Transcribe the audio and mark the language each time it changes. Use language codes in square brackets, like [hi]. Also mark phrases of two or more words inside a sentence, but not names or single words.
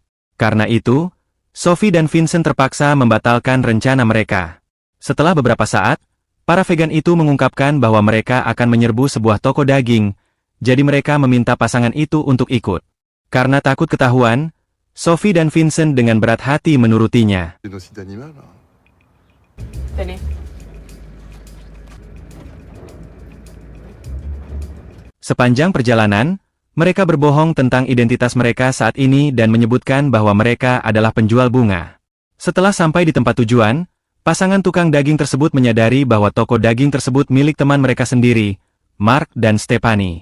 [id] Karena itu, Sophie dan Vincent terpaksa membatalkan rencana mereka. Setelah beberapa saat, para vegan itu mengungkapkan bahwa mereka akan menyerbu sebuah toko daging, jadi mereka meminta pasangan itu untuk ikut. Karena takut ketahuan, Sophie dan Vincent dengan berat hati menurutinya. [fr] Génocide animal. Tenez. [id] Sepanjang perjalanan, mereka berbohong tentang identitas mereka saat ini dan menyebutkan bahwa mereka adalah penjual bunga. Setelah sampai di tempat tujuan, pasangan tukang daging tersebut menyadari bahwa toko daging tersebut milik teman mereka sendiri, Mark dan Stephanie.